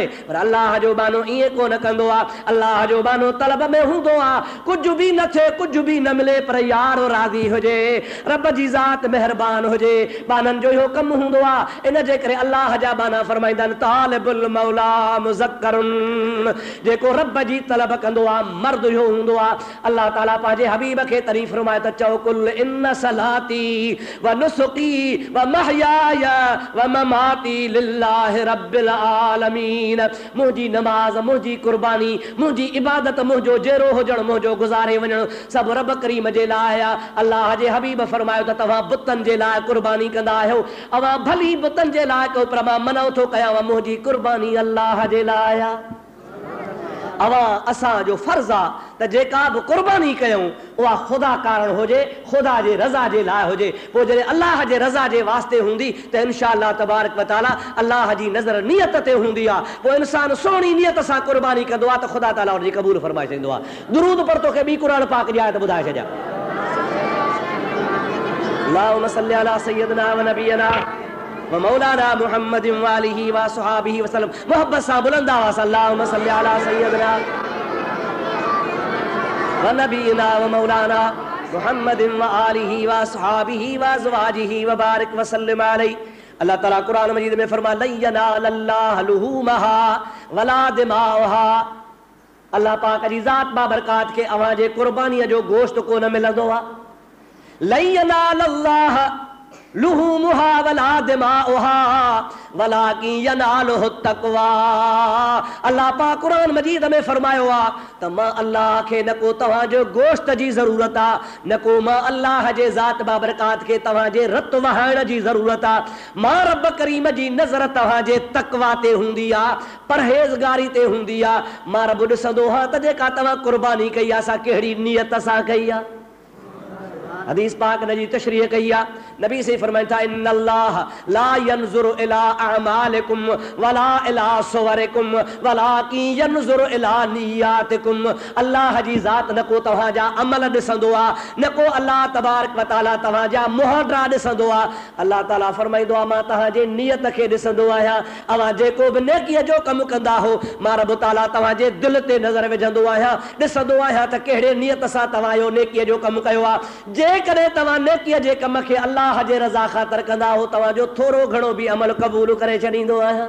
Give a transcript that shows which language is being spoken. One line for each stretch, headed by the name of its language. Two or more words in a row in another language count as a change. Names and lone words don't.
Sindhi: पर अल्लाह जो बानो ईअं कोन कंदो आहे। अल्लाह जो बानो तलब में हूंदो आहे, कुझु बि न थिए, कुझु बि न मिले, पर यार राज़ी हुजे, रब जी ज़ात महिरबान हुजे, बाननि जो इहो कमु हूंदो आहे। इन जे करे अल्लाह जा बाना फरमाईंदा आहिनि
Arabic: طالب المولى مذكر,
Sindhi: जेको रब जी तलब कंदो आहे मर्द इहो हूंदो आहे। अल्लाह ताला पंहिंजे हबीब खे तारीफ़ फरमाए त चओ
Arabic: قل إن صلاتي ونسكي ومحياي ومماتي لله رب العالمين.
Sindhi: मुंहिंजी नमाज, मुंहिंजी कुर्बानी, मुंहिंजी इबादत, मुंहिंजो जेरो हुजणु, मुंहिंजो गुज़ारे वञणु सभु रब करीम जे लाइ आहे। अल्लाह जे हबीब फरमायो त तव्हां बुतनि जे लाइ कुर्बानी कंदा आहियो, अवां भली बुतनि जे लाइ कयो, पर मां मनो थो कयां मुंहिंजी कुर्बानी अल्लाह जे लाइ आहे। अवां असांजो फर्ज़ आहे त जेका बि कुर्बानी कयूं उहा ख़ुदा कारण हुजे, ख़ुदा जे रज़ा जे लाइ हुजे। पोइ जॾहिं अल्लाह जे रज़ा जे वास्ते हूंदी त
Arabic: إن شاء الله تبارك وتعالى
Sindhi: अल्लाह जी नज़र नियत ते हूंदी आहे। पोइ इंसानु सुहिणी नियत सां कुर्बानी कंदो आहे त ख़ुदा ताला हुनजी क़बूल फरमाए छॾींदो आहे। दुरूद पर तोखे ॿी क़ुरान पाक जी आयत ॿुधाए छॾियां।
Arabic: اللهم صل على سيدنا ونبينا ومولانا محمد وآله وصحبه وسلم.
Sindhi: मोहब्बत सां बुलंद आवाज़ सां
Arabic: اللهم صل على سيدنا ونبينا ومولانا محمد وآله وصحبه وأزواجه وبارك وسلم عليه.
Sindhi: अल्लाह ताला कुरान मजीद में फरमाया
Arabic: لن ينال الله لحومها ولا دماؤها.
Sindhi: अल्लाह पाक जी ज़ात बाबरकात खे अवां जे कुर्बानीअ जो गोश्त कोन मिलंदो आहे।
Arabic: لن ينال الله لحومها ولا دماؤها ولكن يناله التقوى.
Sindhi: अल्लाह पाक कुरान मजीद में फरमायो आहे त मां अल्लाह खे न को तव्हांजो गोश्त जी ज़रूरत आहे, न को मां अल्लाह जे ज़ात बाबरकात खे तव्हांजे रत वहाइण जी ज़रूरत आहे। मां रब करीम जी नज़र तव्हांजे तक़वा ते हूंदी आहे, परहेज़गारी ते हूंदी आहे। मां रब ॾिसंदो आहे त जेका तव्हां कुर्बानी कई आहे सा कहिड़ी नियत सां कई आहे। हदीस पाक नजी तशरीह कई आहे नबी से फरमाइनि था
Arabic: إن الله لا ينظر إلى أعمالكم ولا إلى صوركم ولكن ينظر إلى نياتكم.
Sindhi: अल्लाह जी ज़ात न को तव्हां जा अमल ॾिसंदो आहे, न को
Arabic: الله تبارك وتعالى
Sindhi: तव्हां जा मुहरा ॾिसंदो आहे। अल्लाह ताला फरमाईंदो आहे मां तव्हांजे नियत खे ॾिसंदो आहियां। अवां जेको बि नेकीअ जो कमु कंदा हो मां रब ताला तव्हांजे दिलि ते नज़र विझंदो आहियां, ॾिसंदो आहियां त कहिड़े नियत सां तव्हां इहो नेकीअ जो कमु कयो आहे। जेकॾहिं तव्हां नेकीअ जे कम खे अल्लाह जे रज़ा ख़ातिर कंदा हो तव्हांजो थोरो घणो बि अमल क़बूल करे छॾींदो आहियां।